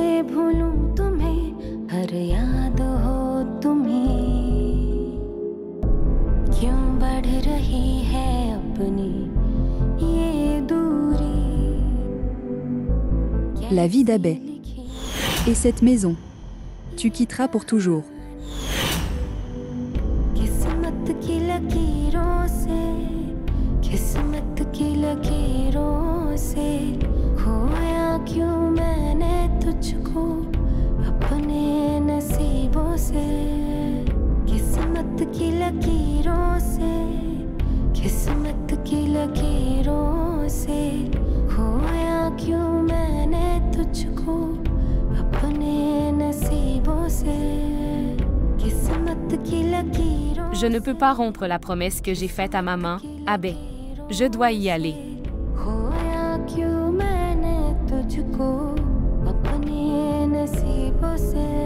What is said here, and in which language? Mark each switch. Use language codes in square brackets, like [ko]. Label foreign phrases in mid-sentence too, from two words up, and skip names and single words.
[hi] भूलूं तुम्हें हर याद हो तुम्हें क्यों बढ़ रही है अपनी ये दूरी [fr] La vie d'Abbé. Et cette maison, tu quitteras pour toujours. [hi] किस्मत की लकीरों से किस्मत की लकीरों से खोया क्यों मैंने तुझको अपने नसीबों से किस्मत की लकीरों से किस्मत की लकीरों से खोया क्यों मैंने तुझको अपने नसीबों से किस्मत की लकीरों [fr] Je ne peux pas rompre la promesse que j'ai faite à maman, Abbé. Je dois y aller. [hi] खोया क्यों मैंने तुझको अपने नसीबों से